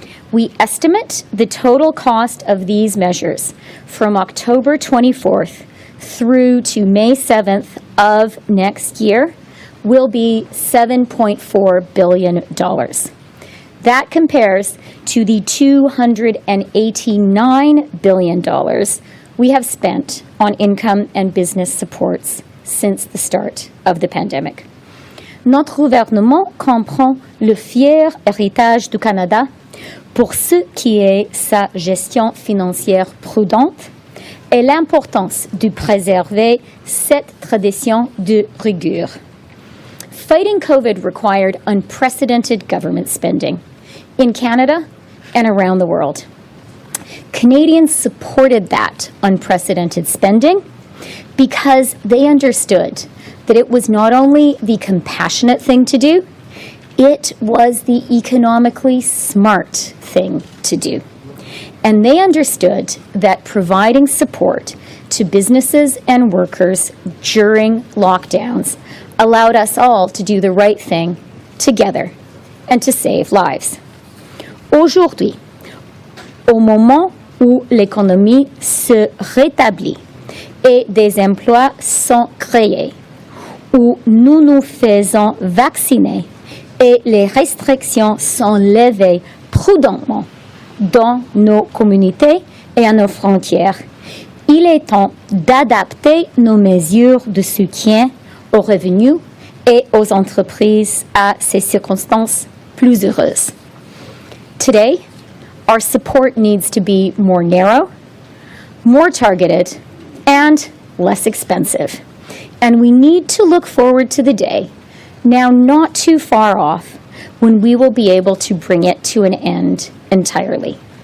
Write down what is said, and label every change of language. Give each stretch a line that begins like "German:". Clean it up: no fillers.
English: We estimate the total cost of these measures from October 24th through to May 7th of next year will be $7.4 billion. That compares to the $289 billion we have spent on income and business supports since the start of the pandemic.
French: Notre gouvernement comprend le fier héritage du Canada pour ce qui est sa gestion financière prudente et l'importance de préserver cette tradition de rigueur.
English: Fighting COVID required unprecedented government spending in Canada and around the world. Canadians supported that unprecedented spending because they understood that it was not only the compassionate thing to do, it was the economically smart thing to do. And they understood that providing support to businesses and workers during lockdowns allowed us all to do the right thing together and to save lives.
French: Aujourd'hui, au moment où l'économie se rétablit et des emplois sont créés, où nous nous faisons vacciner et les restrictions sont levées prudemment dans nos communautés et à nos frontières, il est temps d'adapter nos mesures de soutien aux revenus et aux entreprises à ces circonstances plus heureuses.
English: Today, our support needs to be more narrow, more targeted, and less expensive. And we need to look forward to the day, now not too far off, when we will be able to bring it to an end entirely.